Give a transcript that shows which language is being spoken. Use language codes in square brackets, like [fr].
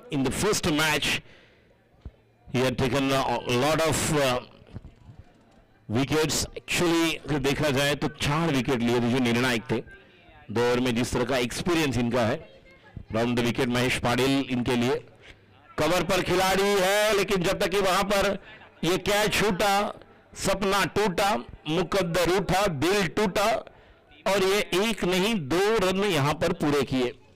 [en] In the first match he had taken a lot of wickets. [hi] Actually अगर देखा जाए तो 4 विकेट लिए थे जो निर्णायक थे. 2 ओवर में जिस तरह का एक्सपीरियंस इनका है. Round the wicket Mahesh Patil इनके लिए. कवर पर खिलाड़ी है, लेकिन जब तक कि वहां पर ये कैच छूटा, सपना टूटा, मुकद्दर उठा, दिल टूटा और ये 1 नहीं 2 रन यहां पर पूरे किए.